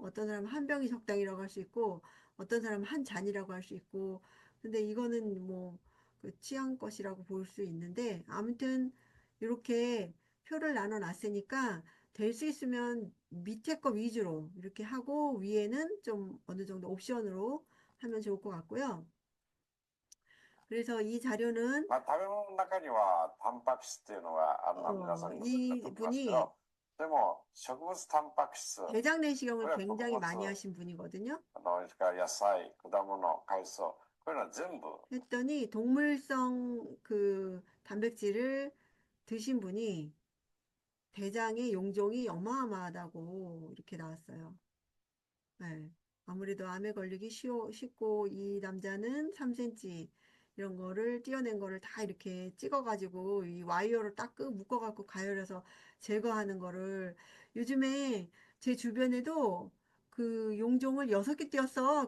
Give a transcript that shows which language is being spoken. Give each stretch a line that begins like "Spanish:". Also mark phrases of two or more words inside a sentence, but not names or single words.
Korean: 어떤 사람은 한 병이 적당이라고 할 수 있고, 어떤 사람은 한 잔이라고 할 수 있고, 근데 이거는 뭐, 그 취향 것이라고 볼 수 있는데, 아무튼, 이렇게 표를 나눠 놨으니까, 될 수 있으면 밑에 거 위주로 이렇게 하고, 위에는 좀 어느 정도 옵션으로 하면 좋을 것 같고요. 그래서 이 자료는,
Japanese: まあ、食べ物の中にはタンパク質っていうのが皆さんご存知だと思いますけ
Korean: 이분이
Japanese: ど、でも植物タンパク質、
Korean: 대장 내시경을 그래, 굉장히 그거 많이 맞어. 하신 분이거든요.
Japanese: それから野菜、果物、海藻、こういうのは全部
Korean: 했더니 동물성 그 단백질을 드신 분이 대장의 용종이 어마어마하다고 이렇게 나왔어요. 네. 아무래도 암에 걸리기 쉽고 이 남자는 3cm 이런 거를 띄어낸 거를 다 이렇게 찍어가지고 이 와이어로 딱 묶어갖고 가열해서 제거하는 거를 요즘에 제 주변에도 그 용종을 6개 띄었어.